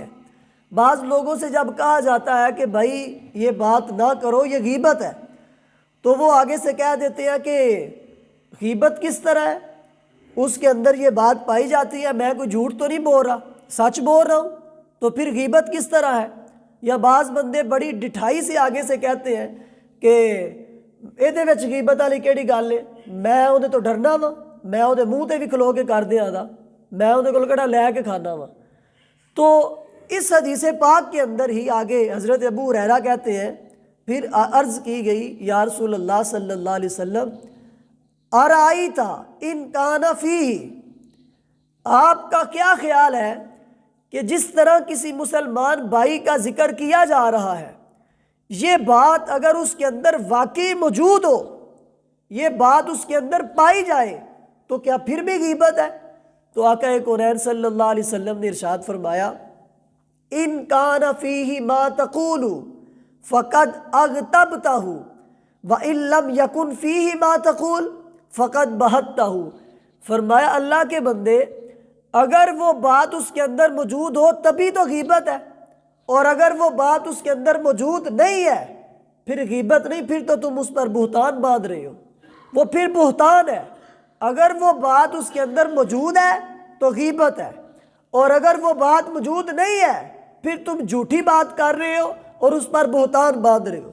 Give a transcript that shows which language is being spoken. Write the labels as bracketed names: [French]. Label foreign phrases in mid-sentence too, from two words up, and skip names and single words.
[Urdu] بعض لوگوں سے جب کہا جاتا ہے کہ بھائی یہ بات نہ کرو یہ غیبت ہے، تو وہ آگے سے کہہ دیتے ہیں کہ غیبت کس طرح ہے، اس کے اندر یہ بات پائی جاتی ہے میں کوئی جھوٹ تو نہیں بول رہا، سچ بول رہا ہوں، تو پھر غیبت کس طرح ہے؟ یا بعض بندے بڑی ڈٹھائی سے آگے سے کہتے ہیں کہ [Punjabi] ਇਹਦੇ ਵਿੱਚ غیبت والی ਕਿਹੜੀ ਗੱਲ ਹੈ, ਮੈਂ ਉਹਦੇ ਤੋਂ ਡਰਨਾ ਵਾ, ਮੈਂ ਉਹਦੇ ਮੂੰਹ ਤੇ ਵੀ ਖਲੋ ਕੇ ਕਰ ਦਿਆਂ ਦਾ, میں ਉਹਦੇ ਕੋਲ ਕਿਹੜਾ ਲੈ ਕੇ ਖਾਣਾ ਵਾ। [Urdu] تو اس حدیث پاک کے اندر ہی آگے حضرت ابو ہریرہ کہتے ہیں پھر عرض کی گئی یا رسول اللہ صلی اللہ علیہ وسلم [Arabic] ارائیتا ان کان فیہ، [Urdu] آپ کا کیا خیال ہے کہ جس طرح کسی مسلمان بھائی کا ذکر کیا جا رہا ہے، یہ بات اگر اس کے اندر واقعی موجود ہو، یہ بات اس کے اندر پائی جائے، تو کیا پھر بھی غیبت ہے؟ تو آقا کونین صلی اللہ علیہ وسلم نے ارشاد فرمایا [Arabic] ان کان فیہ ما تقول فقد اغتبتہ وان لم یکن فیہ ما تقول فقد بہتہ، [Urdu] فرمایا اللہ کے بندے اگر وہ بات اس کے اندر موجود ہو تبھی تو غیبت ہے، اور اگر وہ بات اس کے اندر موجود نہیں ہے پھر غیبت نہیں، پھر تو تم اس پر بہتان باندھ رہے ہو، وہ پھر بہتان ہے۔ اگر وہ بات اس کے اندر موجود ہے تو غیبت ہے، اور اگر وہ بات موجود نہیں ہے پھر تم جھوٹی بات کر رہے ہو اور اس پر بہتان باندھ رہے ہو۔